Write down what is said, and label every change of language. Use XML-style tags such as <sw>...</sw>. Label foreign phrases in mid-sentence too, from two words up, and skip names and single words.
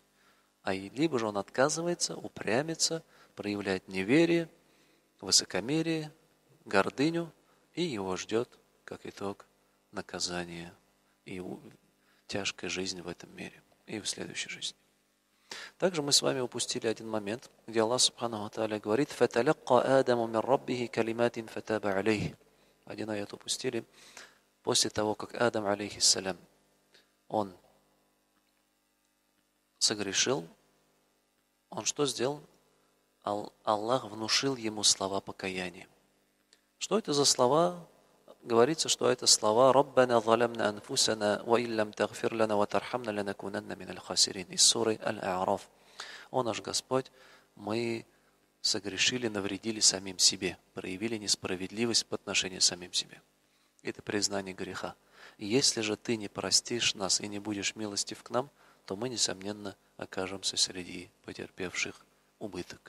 <ru>Либо же он отказывается, упрямится, проявляет неверие, высокомерие, гордыню, и его ждет, как итог, наказание и тяжкая жизнь в этом мире и в следующей жизни. Также мы с вами упустили один момент, где</ru> <ar>الله سبحانه وتعالى</ar> <ru>говорит:</ru> <ar>«فتلقى آدم من ربه كلمات فتاب عليه».</ar> <ru>Один аят упустили. После того, как Адам, алейхиссалям, он согрешил, он что сделал? Аллах внушил ему слова покаяния. Что это за слова? Говорится, что это слова</ru> <ar>«ربنا ظلمنا أنفسنا وإن لم تغفر لنا وترحمنا لنكونن من الخاسرين»</ar> <ru>из суры Аль-А'раф. О наш Господь, мы согрешили, навредили самим себе, проявили несправедливость по отношению к самим себе. Это признание греха. И если же ты не простишь нас и не будешь милостив к нам, то мы, несомненно, окажемся среди потерпевших убыток.</ru>